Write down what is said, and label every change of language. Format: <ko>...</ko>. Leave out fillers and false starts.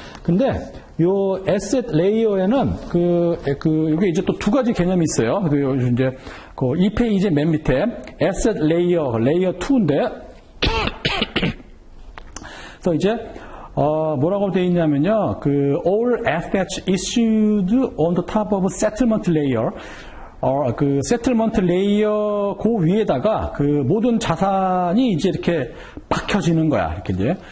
<ko>근데 요 에셋 레이어에는 이게 이제 또 두 가지 개념이 있어요. 이제 이 페이지 맨 밑에 에셋 레이어 2인데 그래서 이제 뭐라고 되어 있냐면요.</ko> <en>all assets issued on the top of settlement layer.</en> <ko>세틀먼트 레이어 위에다가 모든 자산이 이제 이렇게 박혀지는 거야. 이렇게 이제.</ko>